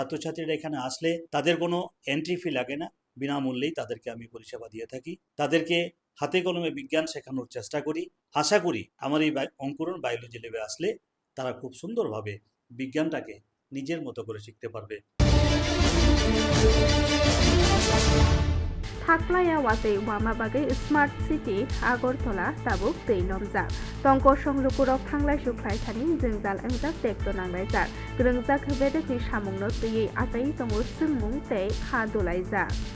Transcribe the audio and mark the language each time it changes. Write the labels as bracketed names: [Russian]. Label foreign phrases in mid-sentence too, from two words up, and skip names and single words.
[Bangla] ছাত্রছাত্রীরা এখানে আসলে তাদের কোনো এন্ট্রি ফি লাগে না, বিনামূল্যেই তাদেরকে আমি পরিষেবা দিয়ে থাকি। তাদেরকে হাতে কলমে বিজ্ঞান শেখানোর চেষ্টা করি। আশা করি আমার এই অঙ্কুরণ [English] biology lab-e [Bangla] আসলে তারা খুব সুন্দরভাবে বিজ্ঞানটাকে নিজের মতো করে শিখতে পারবে। [Turkic languages] थाख्लाया वाजै वामा बागै [English] smart city [Turkic languages] आगरतला ताबुक दै नमजाक तंक संलुकुरक थांलाय सुख्लाय थानि जोंजाल एंजाक टेक्ट नांलायजाक ग्रोंजाक बेदकनि सामुंनो तैयै आताय तंगु सोंमुं तै खा दुलायजाक